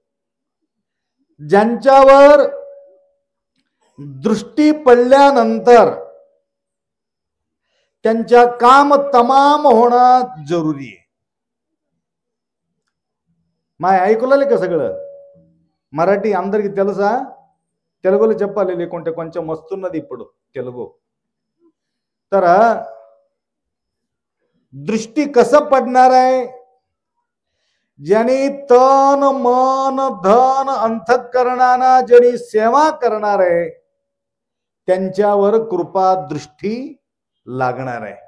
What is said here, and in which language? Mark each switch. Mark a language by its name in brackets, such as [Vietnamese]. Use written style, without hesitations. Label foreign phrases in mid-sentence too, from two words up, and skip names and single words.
[Marathi] ज्यांच्यावर दृष्टी पडल्यानंतर त्यांच्या काम तमाम होणं जरुरी आहे. माय ऐकलं का सगळं? मराठी आमदार [Telugu] తెలుసా? తెలుగులో చెప్పాలి, లేకుంటే కొంచెం వస్తున్నది ఇప్పుడు తెలుగు. [Marathi] तर दृष्टी कसं पडणार आहे? ज्यांनी तन मन धन अंतःकरणाना ज्यांनी सेवा करणार आहे त्यांच्यावर कृपा दृष्टी लागणार आहे.